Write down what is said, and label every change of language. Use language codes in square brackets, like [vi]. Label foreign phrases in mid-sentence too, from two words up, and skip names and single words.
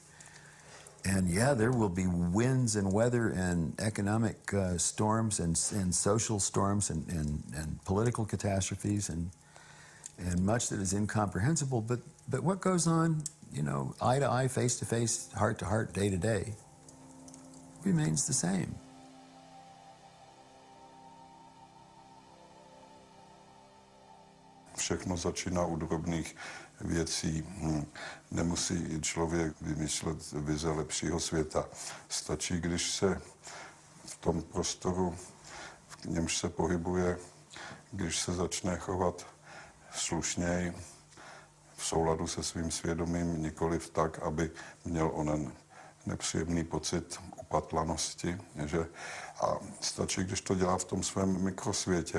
[en] And yeah, there will be winds and weather and economic storms and social storms and political catastrophes and much that is incomprehensible. But what goes on, eye to eye, face to face, heart to heart, day to day, remains the same. [cs] Všechno začíná u drobných věcí. Nemusí člověk vymýšlet vize lepšího světa. Stačí, když se v tom prostoru, v v němž se pohybuje, když se začne chovat slušněji, v souladu se svým svědomím, nikoliv tak, aby měl onen nepříjemný pocit upatlanosti, a stačí, když to dělá v tom svém mikrosvětě.